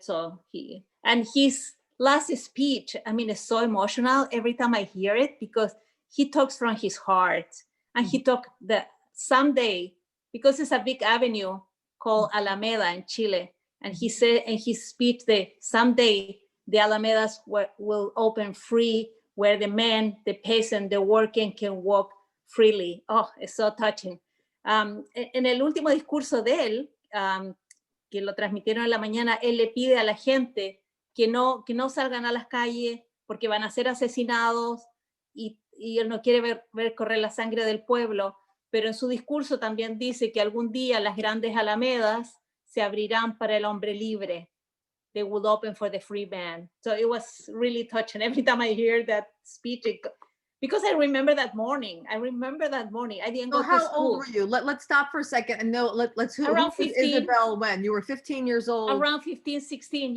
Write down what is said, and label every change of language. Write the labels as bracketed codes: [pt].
[en] So his last speech, I mean, it's so emotional every time I hear it, because he talks from his heart, and he talked that someday, because it's a big avenue called Alameda in Chile, and he said in his speech that someday the Alamedas will open free, where the men, the peasant, the working can walk freely. Oh, it's so touching. [es] En el último discurso de él, que lo transmitieron en la mañana, él le pide a la gente que no salgan a las calles porque van a ser asesinados, y él no quiere ver correr la sangre del pueblo, pero en su discurso también dice que algún día las grandes alamedas se abrirán para el hombre libre. [en] They would open for the free man. So it was really touching. Every time I hear that speech, because I remember that morning. I didn't go to school. How old were you? Let's stop for a second and know. Let's who was Isabel when you were 15 years old? Around 15, 16.